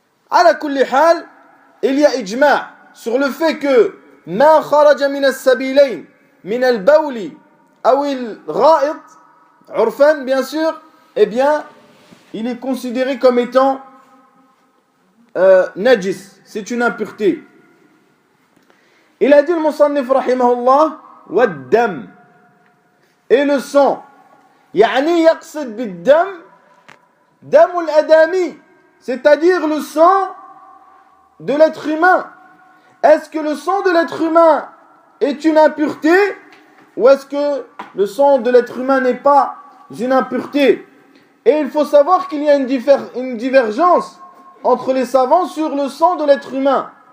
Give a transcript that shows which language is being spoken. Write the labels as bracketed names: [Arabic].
[French] Ala kulli hal, il y a ijma' sur le fait que [Arabic] ma kharaja min as-sabilayn min al-bawli [French] ou al-ra'it, urfan bien sûr, eh bien, il est considéré comme étant najis, c'est une impureté. Il a dit le musannif rahimahullah wad-dam, et le sang. [Arabic] يعني يقصد بالدم دم الأدمي, [French] c'est-à-dire le sang de l'être humain, est-ce que le sang de l'être humain est une impureté ou est-ce que le sang de l'être humain n'est pas une impureté? Et il faut savoir qu'il y a une divergence entre les savants sur le sang de l'être humain.